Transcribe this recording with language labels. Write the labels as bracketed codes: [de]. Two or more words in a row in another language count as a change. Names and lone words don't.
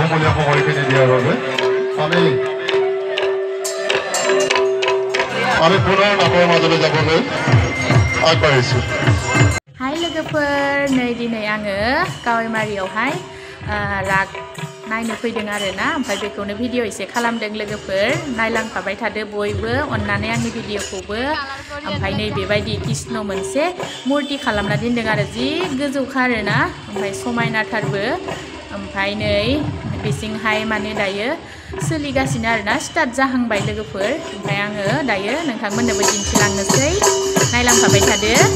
[as] সমনীয়া সময়খিনি দিয়াৰ বাবে আমি পুনৰ নামৰ মাজলৈ যাবলৈ আগবাঢ়িছোঁ। [brx] हाय लोगोफोर नै दिनै आङो कावैमारियावहाय राग नायनो फैदों आरोना ओमफ्राय बेखौनो भिडिअ एसे खालामदों लोगोफोर नायलांफाबाय थादो बयबो अननानै आंनि भिडिअखौबो ओमफ्राय नै बेबायदि कृष्ण मोनसे मुर्ति खालामना दोनदों आरो जि गोजौखा आरोना ओमफ्राय समायनाथारबो ओमफ्राय नै बिसिंहाय माने दायो सोलिगासिनो आरोना स्टार्ट जाहांबाय लोगोफोर ओमफ्राय आङो दायो नोंथांमोननोबो दिन्थिलांनोसै नायलांफाबाय थादो।